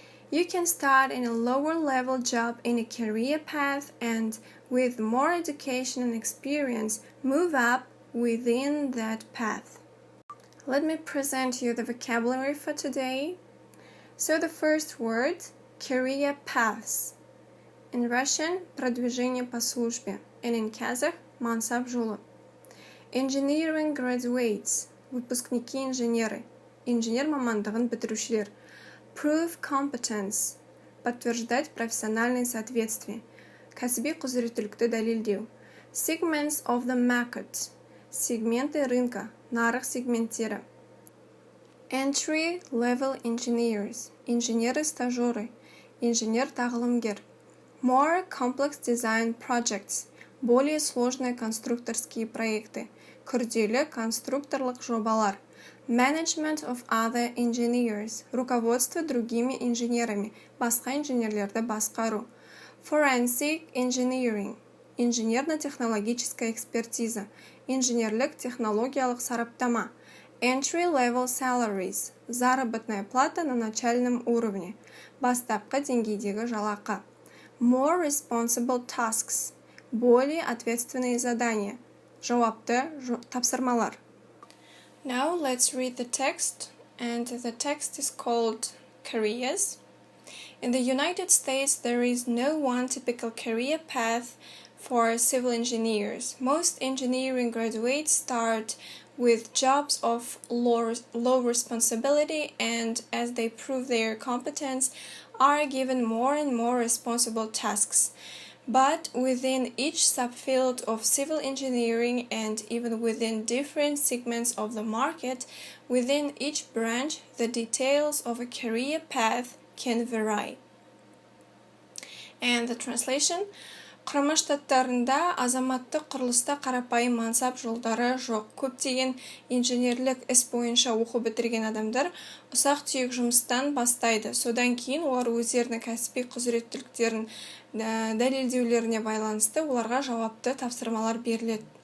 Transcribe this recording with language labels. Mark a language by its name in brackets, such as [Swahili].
[English] You can start in a lower level job in a career path and with more education and experience move up within that path. Let me present you the vocabulary for today. So the first word, career paths. In Russian, [Russian] продвижение по службе, [English] and in Kazakh, [Kazakh] мансап жолы. [English] Engineering graduates, [Russian] выпускники инженеры, [Kazakh] инженер мамандығын бітірушілер. [English] Prove competence, [Russian] подтверждать профессиональное соответствие, [Kazakh] кәсіби құзыреттілікті дәлелдеу. [English] Segments of the market, [Russian] сегменты рынка, [Kazakh] нарық сегменттері. [English] Entry level engineers, [Russian] инженеры-стажеры, [Kazakh] инженер-тағылымгер. [English] More complex design projects, [Russian] более сложные конструкторские проекты, [Kazakh] күрделі конструкторлық жобалар. [English] Management of other engineers, [Russian] руководство другими инженерами, [Kazakh] басқа инженерлерді басқару. [English] Forensic engineering, [Russian] инженерно-технологическая экспертиза, [Kazakh] инженерлік технологиялық сараптама. [English] Entry-level salaries, [Russian] заработная плата на начальном уровне, [Kazakh] бастапқы деңгейдегі жалақы. [English] More responsible tasks, [Russian] более ответственные задания, [Kazakh] жауапты тапсырмалар. [English] Now let's read the text, and the text is called Careers. In the United States, there is no one typical career path for civil engineers. Most engineering graduates start with jobs of low responsibility, and as they prove their competence, are given more and more responsible tasks. But within each subfield of civil engineering and even within different segments of the market, within each branch, the details of a career path can vary. And the translation: [Kazakh] Құрама Штаттарында азаматтық құрылыста қарапайым мансап жолдары жоқ. Көптеген инженерлік іс бойынша оқу бітірген адамдар ұсақ-түйек жұмыстан бастайды. Содан кейін олар өздерінің кәсіби құзыреттіліктерін дәлелдеулеріне байланысты оларға жауапты тапсырмалар беріледі.